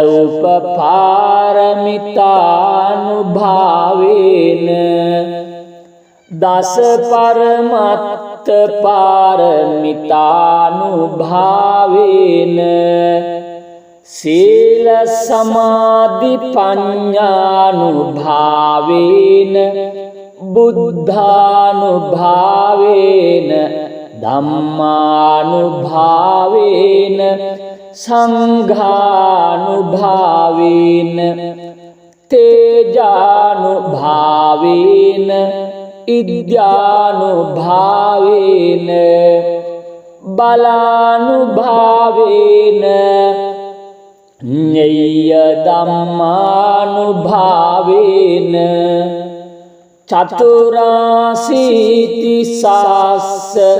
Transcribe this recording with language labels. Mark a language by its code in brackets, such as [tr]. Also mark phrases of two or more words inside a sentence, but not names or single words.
[pi] උපපාරමිතානුභාවේන දස පරමත්ත පාරමිතානුභාවේන සීල සමාධි පඤ්ඤානුභාවේන බුද්ධානුභාවේන ධම්මානුභාවේන සංඝානුභාවේන තේජානුභාවේන ඉද්‍යානුභාවේන බලානුභාවේන ඤෙය්‍ය ධම්මානුභාවේන චතුරාසීති සාස්ස